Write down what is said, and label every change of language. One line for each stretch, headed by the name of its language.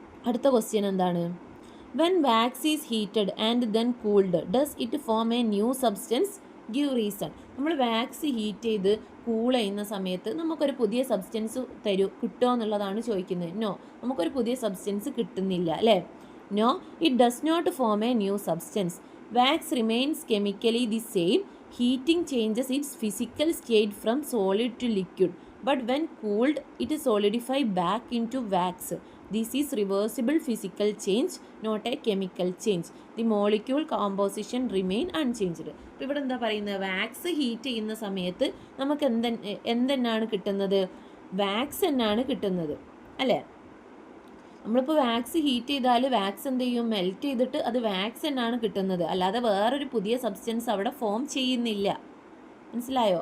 Malayalam: അടുത്ത ക്വസ്റ്റ്യൻ എന്താണ്,
English: When wax is heated and then cooled does it form a new substance, give reason.
Malayalam: നമ്മൾ wax heat ചെയ്ത് cool ചെയ്യുന്ന സമയത്ത് നമുക്കൊരു പുതിയ സബ്സ്റ്റൻസ് കിട്ടുമോ എന്നുള്ളതാണ് ചോദിക്കുന്നത്. നോ, നമുക്കൊരു പുതിയ സബ്സ്റ്റൻസ് കിട്ടുന്നില്ല അല്ലേ.
English: No, it does not form a new substance. Wax remains chemically the same. Heating changes its physical state from solid to liquid. But when cooled, it solidifies back into wax. This is reversible physical change, not a chemical change. The molecule composition remain unchanged.
Malayalam: ഇപ്പോൾ ഇവിടെ എന്താ പറയുന്നത്, wax heat ചെയ്യുന്ന സമയത്ത് നമുക്ക് എന്തെന്നാണ് കിട്ടുന്നത്, wax എന്നാണ് കിട്ടുന്നത് അല്ലേ. നമ്മളിപ്പോൾ വാക്സ് ഹീറ്റ് ചെയ്താൽ വാക്സ് എന്ത് ചെയ്യും, മെൽറ്റ് ചെയ്തിട്ട് അത് വാക്സ് എന്നാണ് കിട്ടുന്നത്, അല്ലാതെ വേറൊരു പുതിയ സബ്സ്റ്റൻസ് അവിടെ ഫോം ചെയ്യുന്നില്ല. മനസ്സിലായോ.